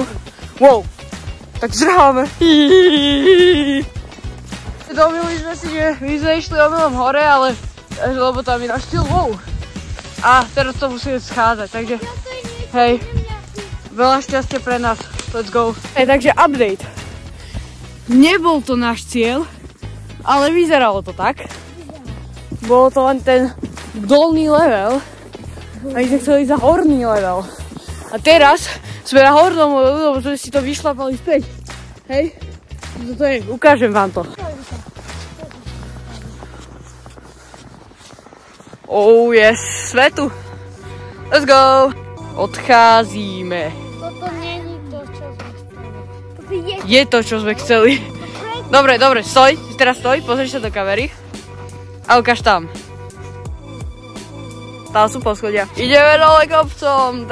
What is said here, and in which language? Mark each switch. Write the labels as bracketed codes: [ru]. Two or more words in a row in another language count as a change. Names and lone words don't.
[sk] Wow, tak zráme. Domýli sme si, že my sme išli omylom hore, ale lebo tam je náš cieľ, wow. A teraz to musíme schádzať, takže hej, veľa šťastia pre nás. [en] let's go. [sk] Takže update. Nebol to náš cieľ, ale vyzeralo to tak. Bolo to len ten dolný level. A my sme chceli za horný level. A teraz sme na hornom levelu, lebo sme si to vyšlapali späť. Hej? Toto je, ukážem vám to. [en] Oh yes, [sk] sme tu. [en] Let's go. [cs] Odcházíme. [sk] Toto není to, čo sme chceli. Je to, čo sme chceli. Dobre, stoj. Teraz stoj, pozri sa do kamery. A ukáž tam. Tam sú poschodia. Ideme dole kopcom.